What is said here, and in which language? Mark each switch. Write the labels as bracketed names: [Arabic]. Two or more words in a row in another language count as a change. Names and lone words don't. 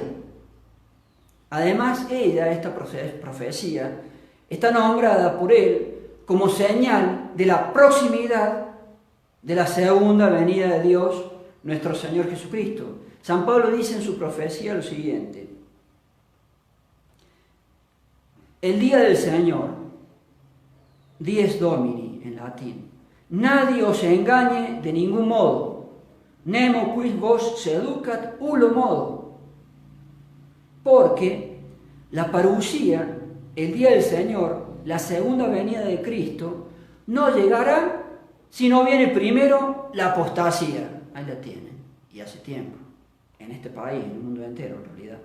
[Spanish] Además, esta profecía, está nombrada por él como señal de la proximidad de la segunda venida de Dios, nuestro Señor Jesucristo. San Pablo dice en su profecía lo siguiente: el día del Señor, [Latin] dies Domini [Spanish] en latín, nadie os engañe de ningún modo, [Latin] nemo quis vos seducat ullo modo, [Spanish] porque la parusía, el día del Señor, la segunda venida de Cristo, no llegará si no viene primero la apostasía. Ahí la tienen, y hace tiempo, en este país, en el mundo entero en realidad.